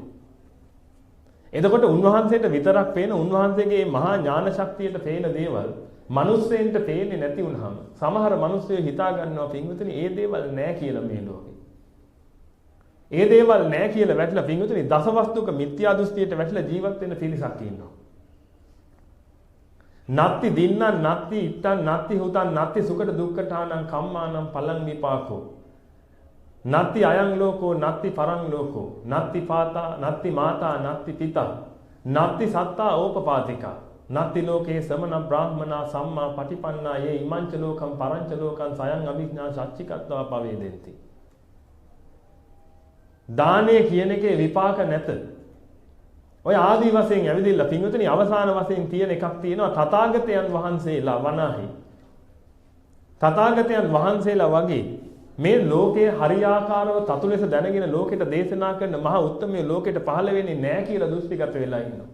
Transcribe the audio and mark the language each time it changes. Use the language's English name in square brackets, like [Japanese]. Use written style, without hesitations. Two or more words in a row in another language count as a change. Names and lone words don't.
[Sinhala] එතකොට උන්වහන්සේට විතරක් පේන උන්වහන්සේගේ මහා ඥාන ශක්තියට පේන දේවල් මිනිස්සෙන්ට පේන්නේ නැති වුනහම සමහර මිනිස්සු හිතා ගන්නවා පින්වතුනි ඒ දේවල් නැහැ කියලා මේ ලෝකේ. ඒ දේවල් නැහැ කියලා වැටලා පින්වතුනි දසවස්තුක මිත්‍යා දෘෂ්ටියට වැටලා ජීවත් වෙන පිරිසක් ඉන්නවා. [Pali] නත්ති දින්නං නත්ති ඉත්තං නත්ති හුතං නත්ති සුඛට දුක්ඛටානං කම්මානං පලං විපාකෝ නත්ති අයං ලෝකෝ නත්ති පරං ලෝකෝ නත්ති පාතා නත්ති මාතා නත්ති පිතා නත්ති සත්තා ඕපපාතිකා නත්ති ලෝකේ සමන බ්‍රාහ්මනා සම්මා පටිපන්නා යේ ඉමංච ලෝකම් පරංච ලෝකං සයං අභිඥා සච්චිකත්වා පවේදෙන්ති. [Sinhala] දානය කියන එකේ විපාක නැත. ඔය ආදී වශයෙන් ඇවිදින්න පින්වතුනි අවසාන වශයෙන් තියෙන එකක් තියෙනවා තථාගතයන් වහන්සේලා වනාහි. තථාගතයන් වහන්සේලා වගේ මේ ලෝකයේ හරියාකාරව තතු ලෙස දැනගෙන ලෝකෙට දේශනා කරන මහා උත්තමයේ ලෝකෙට පහළ වෙන්නේ නැහැ කියලා දෘෂ්ටිගත වෙලා ඉන්නවා.